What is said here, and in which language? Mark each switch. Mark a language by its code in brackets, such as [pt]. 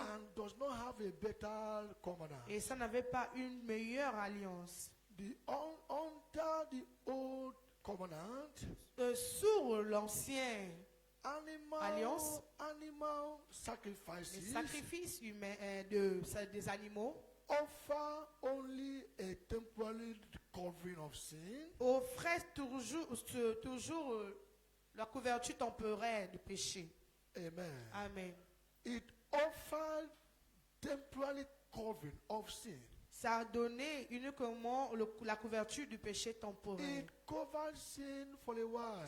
[en] and does not have a better covenant. [fr] Et ça n'avait pas une meilleure alliance. [en] Under the old covenant, [fr] Sur l'ancien, [en] animal [fr] les [en] sacrifices [fr] sacrifices humains, des animaux [en] offer only a temporary covering of sin, [fr] offraient toujours la couverture temporaire du péché. [en] amen. [fr] Amen. [en] It offered temporary covering of sin. [fr] Ça a donné uniquement la couverture du péché temporaire. [en] It covered sin for a while.